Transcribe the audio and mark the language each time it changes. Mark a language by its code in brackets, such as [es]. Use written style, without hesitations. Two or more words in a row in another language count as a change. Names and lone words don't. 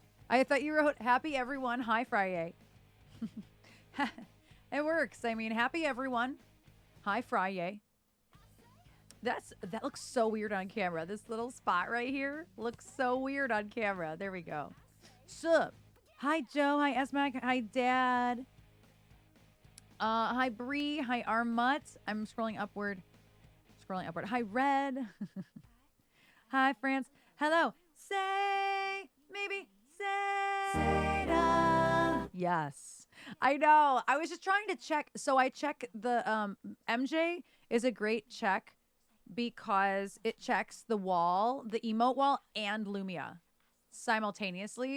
[en] I thought you wrote happy everyone. Hi, Friday. It works. I mean, happy everyone. Hi, Friday. That looks so weird on camera. This little spot right here looks so weird on camera. There we go. Sup? Hi, Joe. Hi, Esmac. Hi, Dad. Hi, Bree. Hi, Armut. I'm scrolling upward. Hi, Red. Hi, France. Hello. Say, maybe, Seda. Yes. I know. I was just trying to check. So I check the MJ is a great check because it checks the wall, the emote wall, and Lumia simultaneously.